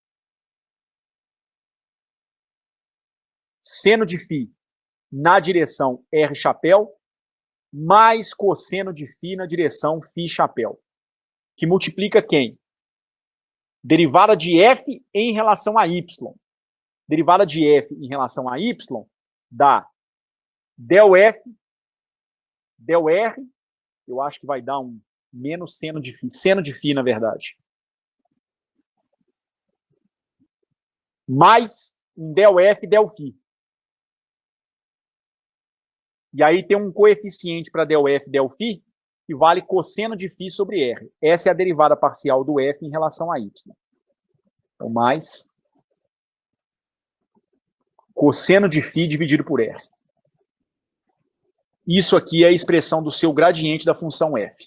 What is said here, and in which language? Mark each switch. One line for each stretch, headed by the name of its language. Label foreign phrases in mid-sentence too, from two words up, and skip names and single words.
Portuguese: Seno de φ na direção R chapéu, mais cosseno de φ na direção φ chapéu. Que multiplica quem? Derivada de F em relação a Y. Derivada de F em relação a Y dá del F, del R, eu acho que vai dar um menos seno de φ, na verdade. Mais um del F, del φ. E aí tem um coeficiente para del F, del φ, que vale cosseno de φ sobre R. Essa é a derivada parcial do F em relação a Y. Então, mais cosseno de φ dividido por R. Isso aqui é a expressão do seu gradiente da função f.